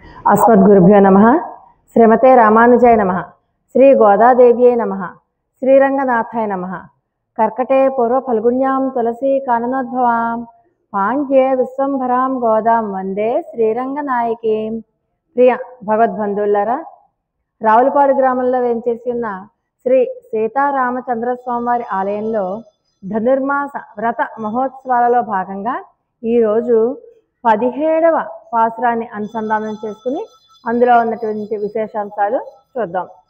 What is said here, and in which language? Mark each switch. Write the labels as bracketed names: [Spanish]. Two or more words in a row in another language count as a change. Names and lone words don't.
[Sanskrit] अस्मद्गुरुभ्यो नमः। श्रीमते रामानुजाय नमः। श्री गोदादेव्यै नमः। श्रीरंगनाथाय नमः। कर्कटे पूर्व फल्गुण्यां तुलसी काननोद्भवां पाण्ड्ये विश्वंभरां गोदां वंदे శ్రీరంగనాయకీం. [Telugu] ప్రియ భగవద్బంధువులారా, రావులపాడు గ్రామంలో వేంచేసి ఉన్న శ్రీ సీతారామచంద్ర స్వామివారి ఆలయంలో ధనుర్మాస వ్రత మహోత్సవాలలో భాగంగా ఈరోజు 17వ పాసురాన్ని అనుసంధానం చేసుకుని అందులో ఉన్నటువంటి విశేషాంశాలు చూద్దాం.